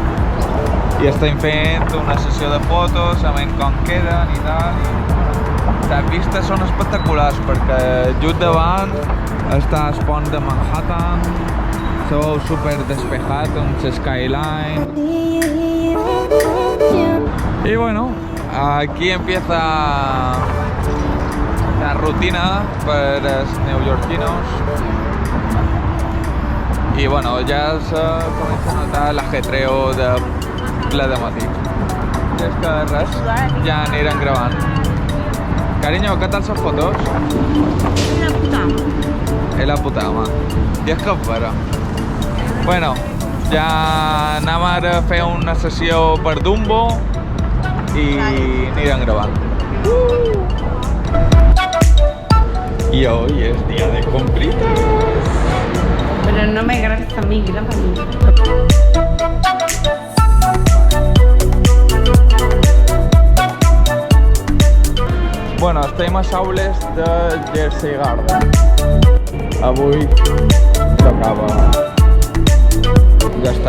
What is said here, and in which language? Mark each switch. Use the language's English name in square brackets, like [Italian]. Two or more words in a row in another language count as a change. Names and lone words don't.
[Catalan] I estem fent una sessió de fotos, sabent com queden i tal. Les vistes són espectaculars perquè just davant està el pont de Manhattan, se veu super despejat amb el skyline. [Spanish] Y bueno, aquí empieza la rutina para los neoyorquinos. Y bueno, ya se comienza a notar el ajetreo de [Catalan] ple de matí. I és que res, ja anirem gravant. [Spanish] Cariño, ¿qué tal esas fotos? La puta ama. Es la puta ama. [Catalan] I és que és vera. Bueno, ja anem ara a fer una sessió per Dumbo i anirem gravant. [Spanish] Y hoy es día de compritas. Pero no me grabes a mí, graba a mí. [Catalan] Bueno, estem a aules de Jersey Garden. Avui tocava. Ja està.